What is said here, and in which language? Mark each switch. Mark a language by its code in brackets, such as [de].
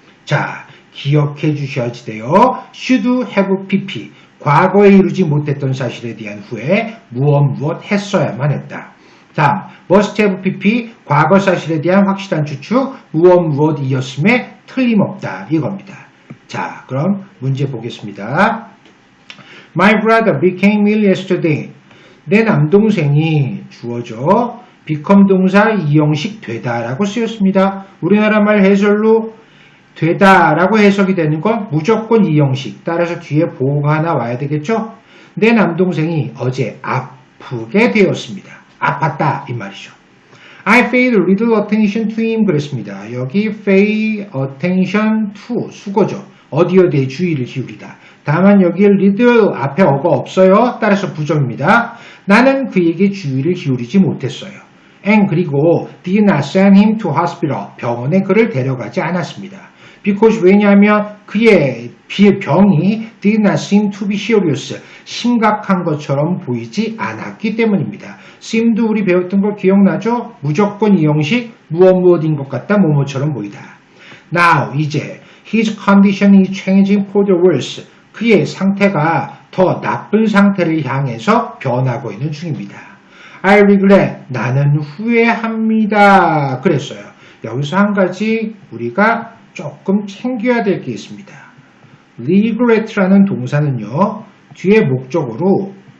[ko] 자, 기억해 주셔야지 돼요. [en] should have pp, [ko] 과거에 이루지 못했던 사실에 대한 후회, 무엇 했어야만 했다. 다음, [en] must have pp, [ko] 과거 사실에 대한 확실한 추측, 무엇이었음에 틀림없다 이겁니다. 자, 그럼 문제 보겠습니다. [en] My brother became ill yesterday. [ko] 내 남동생이 주어져 become 동사 이형식 되다라고 쓰였습니다. 우리나라 말 해설로 되다라고 해석이 되는 건 무조건 이형식. 따라서 뒤에 보호가 하나 와야 되겠죠? 내 남동생이 어제 아프게 되었습니다. 아팠다 이 말이죠. [en] I paid little attention to him [ko] 그랬습니다. 여기 [en] pay attention to [ko] 수거죠. 어디에 대해 주의를 기울이다. 다만 여기에 little 앞에 어가 없어요. 따라서 부정입니다. 나는 그에게 주의를 기울이지 못했어요. [en] And [ko] 그리고 [en] did not send him to hospital. [ko] 병원에 그를 데려가지 않았습니다. [en] Because [ko] 왜냐하면 그의 병이 [en] did not seem to be serious. [ko] 심각한 것처럼 보이지 않았기 때문입니다. seem도 우리 배웠던 거 기억나죠? 무조건 이 형식 무엇인 것 같다 뭐뭐처럼 보이다. [en] Now [ko] 이제 [en] his condition is changing for the worse. [ko] 그의 상태가 더 나쁜 상태를 향해서 변하고 있는 중입니다. [en] I regret. [ko] 나는 후회합니다. 그랬어요. 여기서 한 가지 우리가 조금 챙겨야 될 게 있습니다. regret라는 동사는요. 뒤에 목적으로